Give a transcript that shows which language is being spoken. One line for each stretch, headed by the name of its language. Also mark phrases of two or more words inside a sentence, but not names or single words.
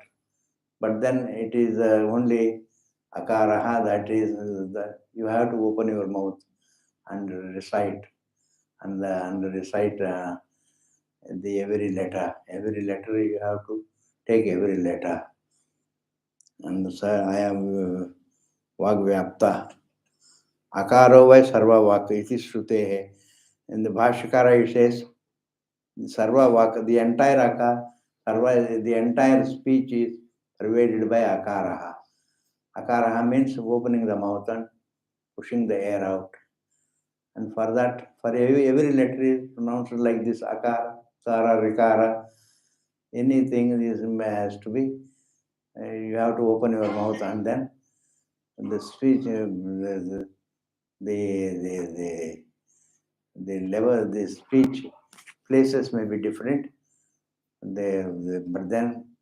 English: But then it is only Akaraha, that is, you have to open your mouth and recite, and recite the every letter. Every letter you have to take every letter. And so I am Vagvyapta.
Sanskrit: अकारो वै सर्वा वाक् इति श्रुतेः.
English: In the Bhashakara it says,
Sanskrit: सर्वा वाक्,
English: the entire akara, the entire speech is pervaded by akaraha. Akaraha means opening the mouth and pushing the air out. And for that, for every letter is pronounced like this, akara, sara, rikara, anything is has to be, you have to open your mouth and then the speech, the the level, the speech places may be different, but then